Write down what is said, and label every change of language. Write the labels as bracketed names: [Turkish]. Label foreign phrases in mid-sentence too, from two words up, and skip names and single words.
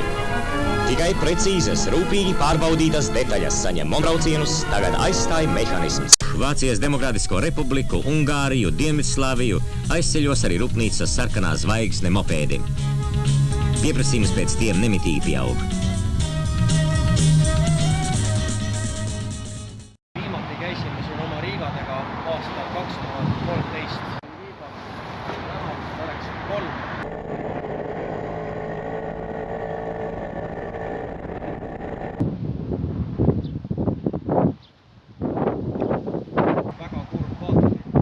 [Latvian] Tikai precīzas, rūpīgi pārbaudītas detaļas saņem mombraucienus, tagad aizstāja mehanisms. Vācijas Demokrātisko republiku, Ungāriju, Dienvidslāviju aizceļos arī Rūpnīcas Sarkanā zvaigzne mopēdi. Pieprasījums pēc tiem nemitīgi pieaug. [Estonian] Viimati käisime siin oma riigadega aastal 2013. Väga kurb vaatasid.